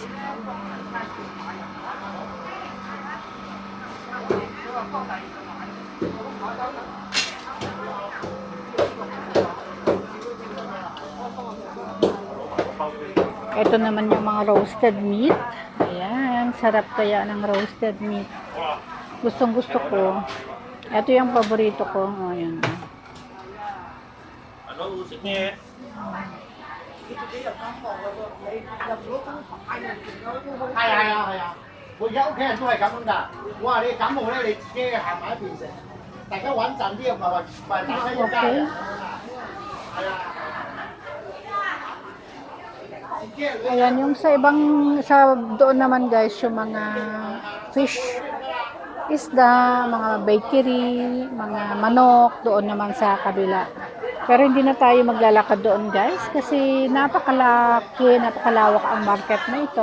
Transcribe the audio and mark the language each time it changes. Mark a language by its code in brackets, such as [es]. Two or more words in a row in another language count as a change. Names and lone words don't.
[tl] Ito naman yung mga [en] roasted meat. [tl] Ayan, sarap kaya ng [en] roasted meat. [tl] Gustong gusto ko. Ito yung paborito ko. Ayan. Ano, usik niya? [yue] 係啊，我而家屋企人都係咁樣㗎。我話你感冒咧，你自己行埋一邊食，大家穩陣啲，唔係大家一家人。係啊。 [tl] Ayan, yung sa doon naman guys, yung mga fish, isda, mga bakery, mga manok, doon naman sa kabila. Pero hindi na tayo maglalakad doon guys, kasi napakalawak ang market na ito.